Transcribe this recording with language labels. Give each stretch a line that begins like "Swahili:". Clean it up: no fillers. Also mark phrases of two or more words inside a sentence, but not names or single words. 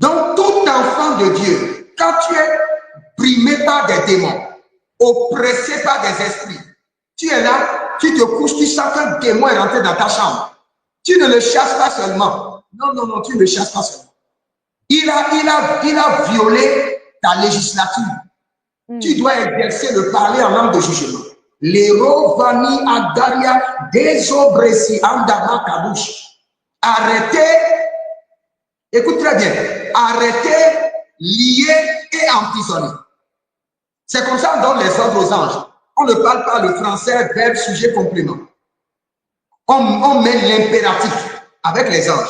French: Donc, tout enfant de Dieu, quand tu es brimé par des démons, oppressé par des esprits, tu es là, tu te couches, tu sens qu'un démon est rentré dans ta chambre. Tu ne le chasses pas seulement. Non, non, non, tu ne le chasses pas seulement. Il a violé ta législature. Tu dois exercer le parler en langue de jugement. L'héros vani agaria désobresi andama kabouche. Arrêtez, écoute très bien, arrêtez, lier et emprisonner. C'est comme ça qu'on donne les ordres aux anges. On ne parle pas le français, verbe, sujet, complément. On met l'impératif avec les anges.